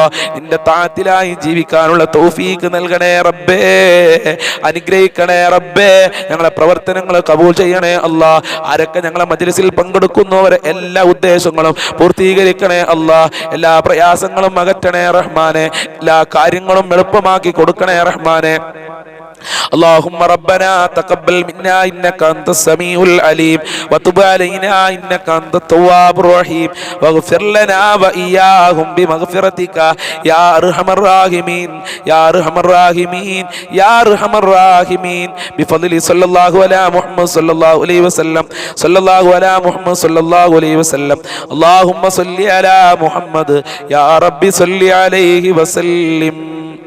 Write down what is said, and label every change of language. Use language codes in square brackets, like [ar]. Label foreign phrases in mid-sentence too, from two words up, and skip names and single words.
[ml] നിന്റെ താഅത്തിലായി ജീവിക്കാനുള്ള തൗഫീഖ് നൽകണേ റബ്ബേ. അനുഗ്രഹിക്കണേ റബ്ബേ. ഞങ്ങളെ പ്രവർത്തനങ്ങൾ കബൂൽ ചെയ്യണേ അല്ലാ. ആരൊക്കെ ഞങ്ങളെ മജ്ലിസിൽ പങ്കെടുക്കുന്നവരെ എല്ലാ ഉദ്ദേശങ്ങളും പൂർത്തീകരിക്കണേ അല്ലാ. എല്ലാ പ്രയാസങ്ങളും അകറ്റണേ റഹ്മാനെ. എല്ലാ കാര്യങ്ങളും എളുപ്പമാക്കി കൊടുക്കണേ റഹ്മാനെ. [ar] اللهم ربنا تقبل منا إنك أنت السميع العليم وتب علينا إنك أنت التواب الرحيم واغفر لنا وإياهم بمغفرتك يا أرحم الراحمين يا أرحم الراحمين يا أرحم الراحمين بفضل صلى الله على محمد صلى الله عليه وسلم صلى الله على محمد صلى الله عليه وسلم اللهم صل على محمد يا رب صل عليه وسلم.